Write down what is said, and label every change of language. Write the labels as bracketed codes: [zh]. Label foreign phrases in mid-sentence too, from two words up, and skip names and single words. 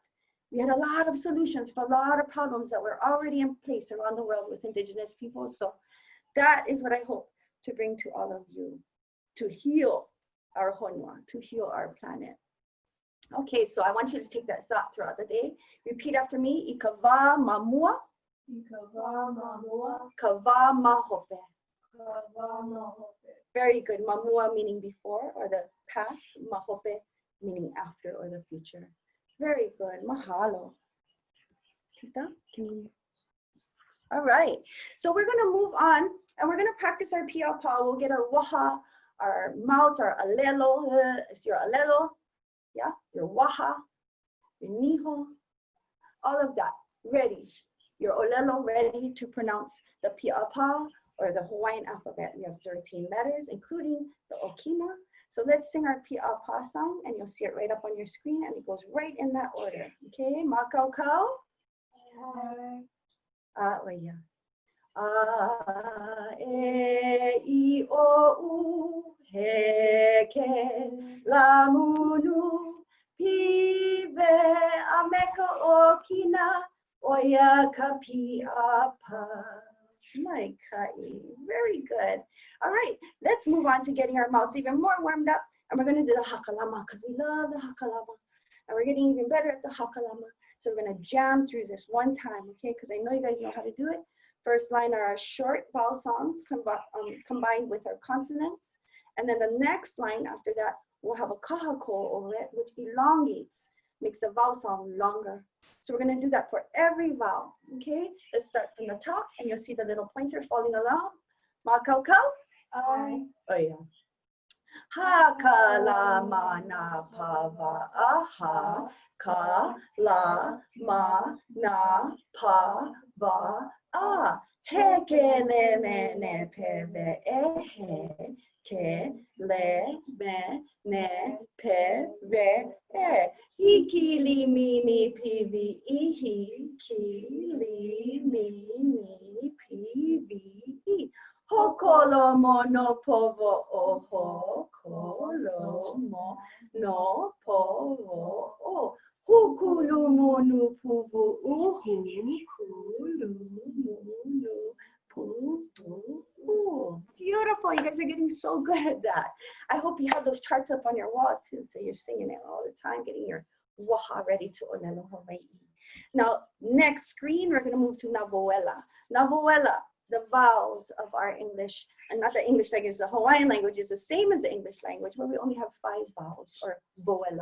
[en] We had a lot of solutions for a lot of problems that were already in place around the world with indigenous people. So that is what I hope to bring to all of you, to heal our honua, to heal our planet. Okay, so I want you to take that thought throughout the day. Repeat after me. [haw] Ikava mamua, Ikava mamua, kava mahope. kava mahope. [en] Very good. Mamua meaning before or the past. Mahope meaning after or the future. Very good. Mahalo. Tita, can you? All right. So we're going to move on and we're going to practice our piapa. We'll get our waha, our mouths, our alelo. It's your alelo. Yeah, your waha, your niho, all of that. Ready. Your olelo ready to pronounce the piapa or the Hawaiian alphabet. We have 13 letters, including the okina. So let's sing our piapa song, and you'll see it right up on your screen, and it goes right in that order. [haw] Okay, makau kau. Oya. A e I o u he ke la munu pive a meka o kina oya ka piapa. My kai. [en] Very good. All right, let's move on to getting our mouths even more warmed up, and we're going to do the hakalama because we love the hakalama, and we're getting even better at the hakalama. So we're going to jam through this one time, okay? Because I know you guys know how to do it. First line are our short vowel sounds combined with our consonants. And then the next line after that, we'll have a kahako over it, which elongates, makes the vowel sound longer. So we're going to do that for every vowel, okay? Let's start from the top, and you'll see the little pointer falling along. [haw] Makau kau. I. Oh, yeah. Hakalama na pava aha. Ka la ma na pa va a he ke le me ne pe ve e he ke le me ne pe ve e hiki li mi ni pi vi I hi ki li mi ni pi vi I hokolo mo no povo o ho kolo mo no povo o hukulu munu puvu uhu kulu munu puvu. [en] Beautiful. You guys are getting so good at that. I hope you have those charts up on your wall too, so you're singing it all the time, getting your waha ready to [haw] Olelo Hawaii. [en] Now, next screen, we're going to move to Navala. Navala, the vowels of our English, and not the English language, the Hawaiian language is the same as the English language, where we only have 5 vowels, or voela.